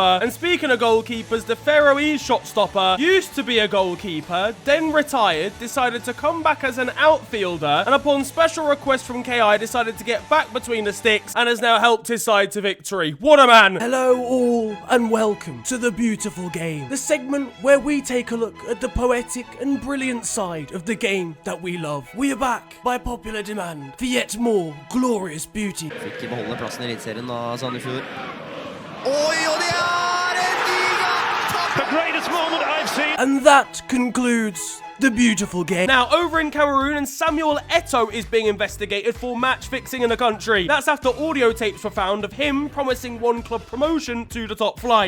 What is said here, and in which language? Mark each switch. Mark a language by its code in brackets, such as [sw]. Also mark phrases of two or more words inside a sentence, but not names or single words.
[en] And speaking of goalkeepers, the Faroese shot stopper used to be a goalkeeper, then retired, decided to come back as an outfielder, and upon special request from KI decided to get back between the sticks and has now helped his side to victory. What a man! Hello all, and welcome to The Beautiful Game, the segment where we take a look at the poetic and brilliant side of the game that we love. We are back by popular demand for yet more glorious beauty. [no] Fikk beholde plassen I Eliteserien da, Sandefjord. [en] And that concludes the beautiful game. Now, over in Cameroon, and Samuel Eto'o is being investigated for match fixing in the country. That's after audio tapes were found of him promising one club promotion to the top flight.